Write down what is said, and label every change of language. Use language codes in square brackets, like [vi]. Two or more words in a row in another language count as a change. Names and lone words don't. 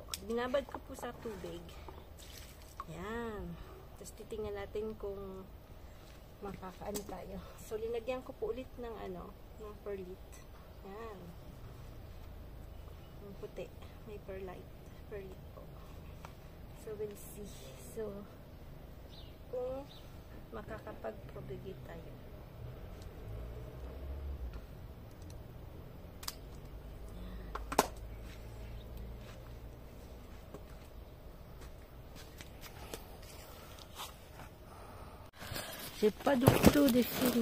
[tl] Binabad ko po sa tubig. Yan. Tapos titingnan natin kung makakaano tayo. So, linagyan ko po ulit ng ng perlit. Yan. Yung puti. May perlit po. [en] So, we'll see. [tl] So, kung makakapag-propagate tayo. [fr] J'ai pas du tout de film.